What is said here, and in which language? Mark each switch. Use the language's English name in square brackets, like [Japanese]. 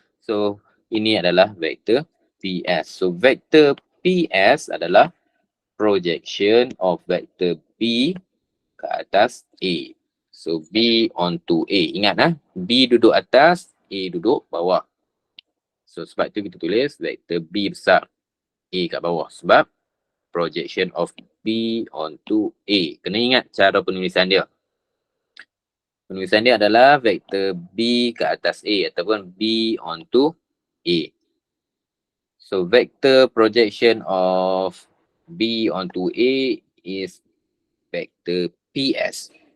[Malay] So ini adalah vektor PS. So vektor PS adalah [English] projection of [Malay] vektor B ke atas A. [English] So B onto A. [Malay] Ingat B duduk atas, A duduk bawah. So sebab tu kita tulis vektor B besar, A kat bawah. Sebab [English] projection of B onto A. [Malay] Kena ingat cara penulisan dia. Penulisan dia adalah vektor B ke atas A ataupun [English] B onto A. So vector projection of B onto A is vector PS.